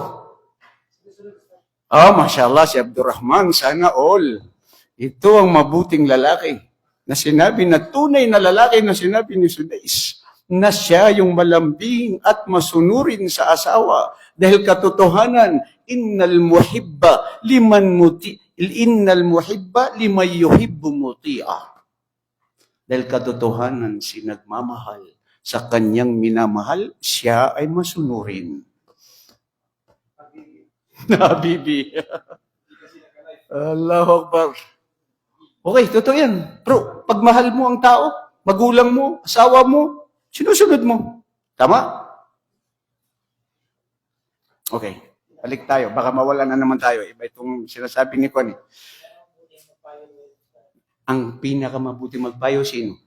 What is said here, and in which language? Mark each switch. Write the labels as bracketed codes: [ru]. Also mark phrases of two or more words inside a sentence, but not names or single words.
[tl] Mashallah, si Abdurrahman, sana all. Ito ang mabuting lalaki na sinabi na tunay na lalaki na sinabi ni Sudais na siya yung malambing at masunurin sa asawa dahil katotohanan, [ar] innal muhibba liman yuhibbu muti'a. [tl] Dahil katotohanan, si nagmamahal sa kanyang minamahal, siya ay masunurin. [ar] Habibi. Allahu Akbar. [tl] Okay, totoo yan. Bro, pag mahal mo ang tao, magulang mo, asawa mo, sinusunod mo. Tama? Okay, balik tayo. Baka mawala na naman tayo. Iba itong sinasabi ni Connie. Ang pinakamabuti magpayo, sino?